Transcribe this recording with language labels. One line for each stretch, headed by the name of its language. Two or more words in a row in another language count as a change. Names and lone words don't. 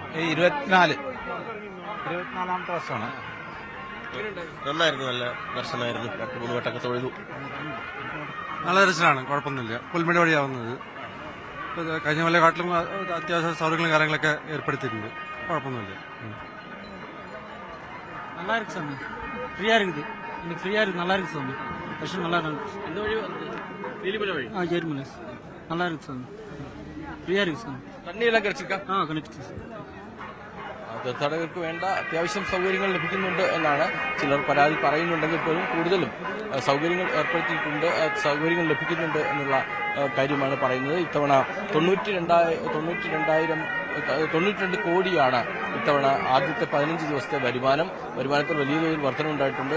Malayalam: 24ാമത്തെ വർഷമാണ്. നന്നായിരുന്നു, നല്ല ദർശനമായിരുന്നു. 2-3 വട്ടമൊക്കെ തൊഴുതു. നല്ല ദർശനമാണ്, കുഴപ്പമൊന്നുമില്ല. പുൽമേട് വഴിയാവുന്നത് കഴിഞ്ഞ കൊല്ലക്കാട്ടിലും അത്യാവശ്യ സൗകര്യങ്ങളും കാര്യങ്ങളൊക്കെ ഏർപ്പെടുത്തിയിട്ടുണ്ട്. കുഴപ്പമൊന്നുമില്ല.
Tamil: நல்லா இருக்கு சாமி. ஃப்ரீயா இருக்குது. இன்னைக்கு ஃப்ரீயா இருக்கு. நல்லா இருக்கு சாமி. தர்ஷனம் நல்லா இருக்கு. இந்த வழி வழி ஜெர்மனி நல்லா இருக்கு சாமி. ஃப்ரீயா இருக்கு சாமி. தண்ணியெல்லாம் கிடைச்சிருக்கா? கிடைச்சிருக்கு சார்.
Malayalam: തീർത്ഥാടകർക്ക് വേണ്ട അത്യാവശ്യം സൗകര്യങ്ങൾ ലഭിക്കുന്നുണ്ട് എന്നാണ് ചിലർ പരാതി പറയുന്നുണ്ടെങ്കിൽ പോലും കൂടുതലും സൗകര്യങ്ങൾ ഏർപ്പെടുത്തിയിട്ടുണ്ട്, സൗകര്യങ്ങൾ ലഭിക്കുന്നുണ്ട് എന്നുള്ള കാര്യമാണ് പറയുന്നത്. ഇത്തവണ 92 കോടിയാണ് ഇത്തവണ ആദ്യത്തെ 15 ദിവസത്തെ വരുമാനത്തിൽ വലിയ തോതിൽ വർധനമുണ്ടായിട്ടുണ്ട്.